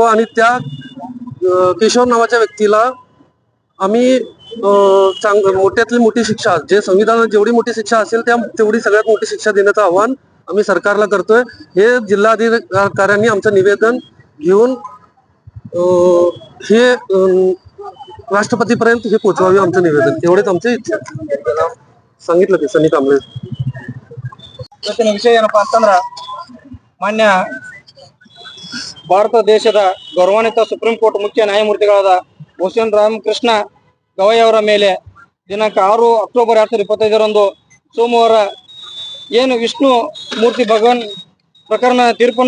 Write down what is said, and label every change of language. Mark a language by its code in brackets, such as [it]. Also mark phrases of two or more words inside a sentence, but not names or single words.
[mr] आणि त्या किशोर नावाच्या व्यक्तीला आम्ही मोठ्यातली मोठी शिक्षा, जे संविधानात जेवढी मोठी शिक्षा असेल तेवढी सगळ्यात मोठी शिक्षा देण्याचं आव्हान आम्ही सरकारला करतोय. हे जिल्हाधिकाऱ्यांनी आमचं निवेदन घेऊन हे राष्ट्रपतीपर्यंत हे पोहोचवावे. आमचं निवेदन एवढेच आमची इच्छा. सांगितलं की सनी कांबळे. [kn] ಇವತ್ತಿನ ವಿಷಯ ಏನಪ್ಪಾ ಅಂತಂದ್ರ ಮಾನ್ಯ ಭಾರತ ದೇಶದ ಗೌರವಾನ್ವಿತ ಸುಪ್ರೀಂ ಕೋರ್ಟ್ ಮುಖ್ಯ ನ್ಯಾಯಮೂರ್ತಿಗಳಾದ ಭೂಷಣ್ ರಾಮಕೃಷ್ಣ ಗವೈ ಅವರ ಮೇಲೆ ದಿನಾಂಕ 6 ಅಕ್ಟೋಬರ್ 2025 ಸೋಮವಾರ ಏನು ವಿಷ್ಣು ಮೂರ್ತಿ ಭಗವಾನ್ ಪ್ರಕರಣ ತೀರ್ಪನ್ನು